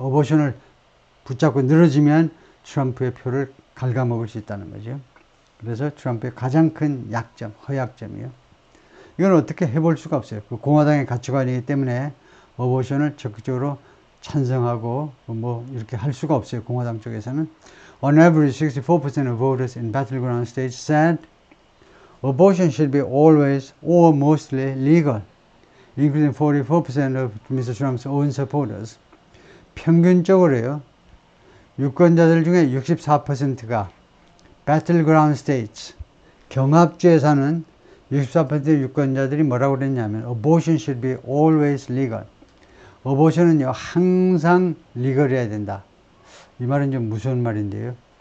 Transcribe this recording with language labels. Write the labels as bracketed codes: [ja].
[ko] 어보션을 붙잡고 늘어지면 트럼프의 표를 갉아먹을 수 있다는 거죠. 그래서 트럼프의 가장 큰 약점, 허약점이요. 이건 어떻게 해볼 수가 없어요. 그 공화당의 가치관이기 때문에 어보션을 적극적으로 찬성하고 뭐 이렇게 할 수가 없어요. 공화당 쪽에서는. [en] On average, 64% of voters in battleground states said abortion should be always or mostly legal, including 44% of Mr. Trump's own supporters. [ko] 평균적으로요. 유권자들 중에 64%가 battleground states, 경합주에 사는 64%의 유권자들이 뭐라고 그랬냐면 [en] abortion should be always legal. [ko] 어보션은요 항상 리걸해야 된다. 이 말은 좀 무서운 말인데요.